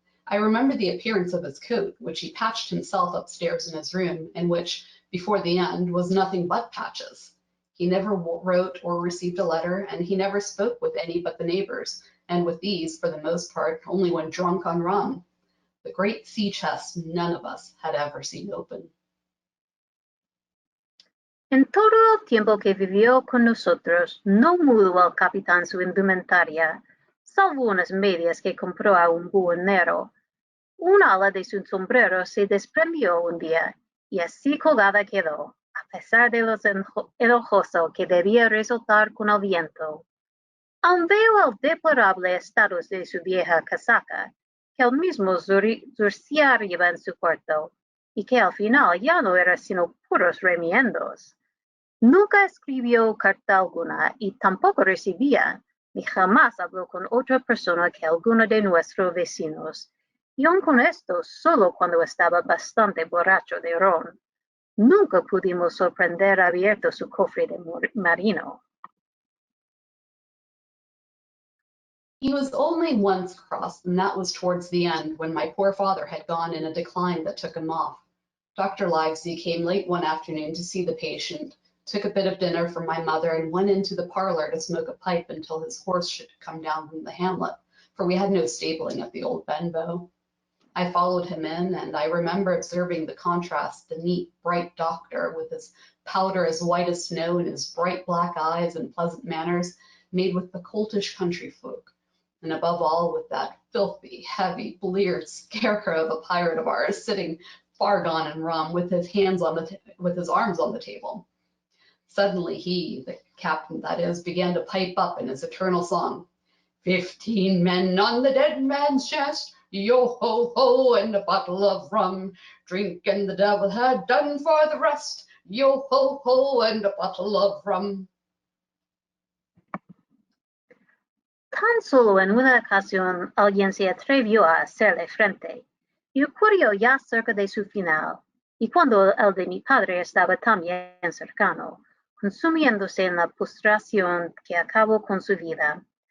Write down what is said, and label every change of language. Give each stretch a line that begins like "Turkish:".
English: I remember the appearance of his coat, which he patched himself upstairs in his room, and which, before the end, was nothing but patches. He never wrote or received a letter, and he never spoke with any but the neighbors, and with these, for the most part, only when drunk on rum. The great sea chest none of us had ever seen open.
Spanish: En todo el tiempo que vivió con nosotros, no mudó el capitán su indumentaria, salvo unas medias que compró a un buhonero. Un ala de su sombrero se desprendió un día, y así colgada quedó, a pesar de lo enojoso que debía resultar con el viento. Aún veo el deplorable estado de su vieja casaca, que él mismo zurcía arriba en su cuarto, y que al final ya no era sino puros remiendos. Nunca escribió carta alguna y tampoco recibía, ni jamás habló con otra persona que alguno de nuestros vecinos, y aun con esto solo cuando estaba bastante borracho de ron. Nunca pudimos sorprender abierto su cofre de marino.
English: He was only once cross, and that was towards the end, when my poor father had gone in a decline that took him off. Dr. Livesey came late one afternoon to see the patient, took a bit of dinner from my mother, and went into the parlor to smoke a pipe until his horse should come down from the hamlet, for we had no stabling at the old Benbow. I followed him in, and I remember observing the contrast, the neat, bright doctor with his powder as white as snow and his bright black eyes and pleasant manners made with the coltish country folk, and above all with that filthy, heavy, bleared scarecrow of a pirate of ours sitting far gone in rum with his arms on the table. Suddenly he, the captain that is, began to pipe up in his eternal song. 15 men on the dead man's chest, yo ho ho, and a bottle of rum. Drink and the devil had done for the rest, yo ho ho, and a bottle of rum.
Spanish: Tan solo en una ocasión alguien se atrevió a hacerle frente, y ocurrió ya cerca de su final, y cuando el de mi padre estaba también cercano, consumiéndose en la postración que acabó con su vida.